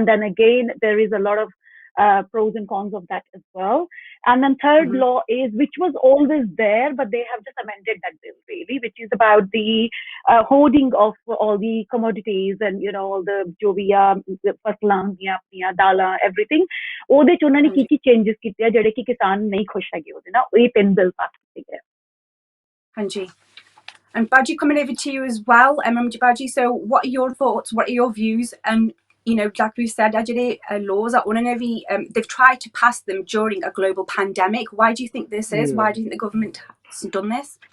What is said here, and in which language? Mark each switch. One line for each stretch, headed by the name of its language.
English: And then again, there is a lot of pros and cons of that as well. And then third law is, which was always there, but they have just amended that bill really, which is about the hoarding of all the commodities and all the
Punjabi: jo bhi fasਲਾਂ ਦੀਆਂ ਆਪਣੀਆਂ ਦਾਲਾਂ
English: everything.
Punjabi: ਉਹਦੇ ਚ ਉਹਨਾਂ ਨੇ ਕੀ changes ਕੀਤੇ ਆ ਜਿਹੜੇ ਕਿ ਕਿਸਾਨ ਨਹੀਂ ਖੁਸ਼ ਹੈਗੇ ਉਹਦੇ ਨਾਲ. ਇਹ 3 ਬਿੱਲ ਪਾਸ ਕੀਤੇ ਗਏ. Hanji.
English: And Baji, coming over to you as well. Baji, so what are your thoughts? What are your views? And you know, like we said, laws are they've tried to pass them during a global pandemic. Why do you think this is? Yeah. Why do you think the government has done this?